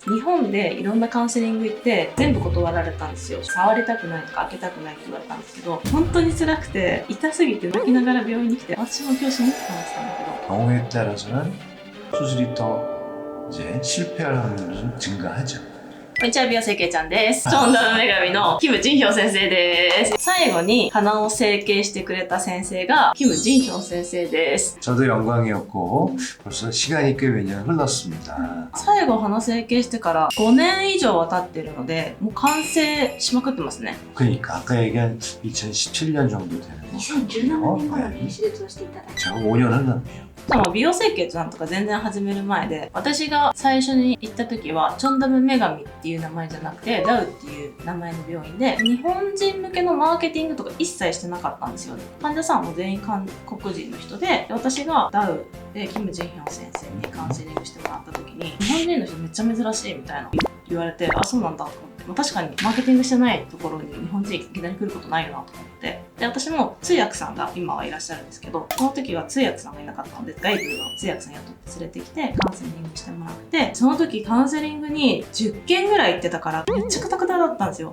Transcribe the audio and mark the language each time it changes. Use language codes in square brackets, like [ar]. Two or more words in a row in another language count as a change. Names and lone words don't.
[ja] 日本でいろんなカウンセリング行って全部断られたんですよ。触りたくないとか開けたくないって言われたんですけど、本当に辛くて痛すぎて泣きながら病院に来て、私も今日死ぬって話したんだけど、 [ko] 경우에 따라서는 수술이 더 이제 실패할 확률은 증가하죠. [ja] こんにちは、美容整形ちゃんです。チョンダム女神のキム・ジンヒョン先生です。最後に鼻を整形してくれた先生がキム・ジンヒョン先生です。 [ko] 저도 영광이었고 벌써 시간이 꽤 몇 년 흘렀습니다. [ja] 最後鼻整形してから5年以上は経ってるので、もう完成しまくってますね。 [ko] 그러니까 아까 얘기한 2017년 정도 되는 거. [ja] 2017 年頃に手術をしていただいて、 [ko] 제가 5년 흘렀네요. [ja] しかも美容整形ちゃんとか全然始める前で、私が最初に行った時はチョンダム女神っていう名前じゃなくてダウっていう名前の病院で、日本人向けのマーケティングとか一切してなかったんですよね。患者さんも全員韓国人の人で、私がダウでキム・ジンヒョン先生にカウンセリングしてもらった時に、日本人の人めっちゃ珍しいみたいな言われて、あ、そうなんだと思って、まあ、確かにマーケティングしてないところに日本人いきなり来ることないよなと思って、で私も通訳さんが今はいらっしゃるんですけど、その時は通訳さんがいなかったので、外部の通訳さん雇って連れてきてカウンセリングしてもらって、その時カウンセリングに10件ぐらい行ってたからめっちゃクタクタだったんですよ。